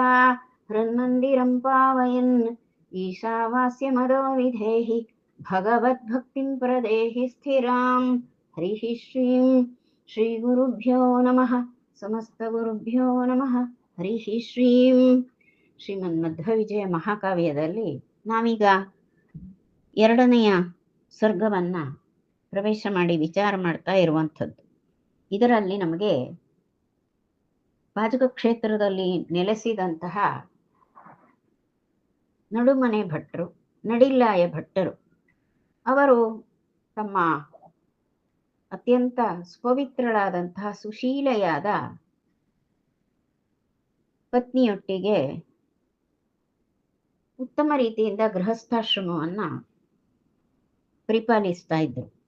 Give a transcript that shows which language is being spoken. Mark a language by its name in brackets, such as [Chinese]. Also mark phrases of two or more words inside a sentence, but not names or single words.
[Sanskrit] हृन्मन्दिरं पावयन् ईशावास्यमदो विधेहि भगवद्भक्तिं प्रदेहि स्थिराम् हरिः श्रीं श्रीगुरुभ्यो नमः समस्तगुरुभ्यो नमः हरिः श्रीं [Kannada] ಶ್ರೀಮನ್ಮಧ್ವ ವಿಜಯ ಮಹಾಕಾವ್ಯದಲ್ಲಿ ನಾವೀಗ ಎರಡನೆಯ ಸರ್ಗವನ್ನ ಪ್ರವೇಶ ಮಾಡಿ ವಿಚಾರ ಮಾಡ್ತಾ ಇರುವಂಥದ್ದು. ಇದರಲ್ಲಿ ನಮಗೆ ಪಾಜಕ ಕ್ಷೇತ್ರದಲ್ಲಿ ನೆಲೆಸಿದಂತಹ ನಡುಮನೆ ಭಟ್ರು, ನಡಿಲ್ಲಾಯ ಭಟ್ಟರು, ಅವರು ತಮ್ಮ ಅತ್ಯಂತ ಸ್ವಪವಿತ್ರಳಾದಂತಹ ಸುಶೀಲೆಯಾದ ಪತ್ನಿಯೊಟ್ಟಿಗೆ ಉತ್ತಮ ರೀತಿಯಿಂದ ಗೃಹಸ್ಥಾಶ್ರಮವನ್ನ ಪರಿಪಾಲಿಸ್ತಾ ಇದ್ರು.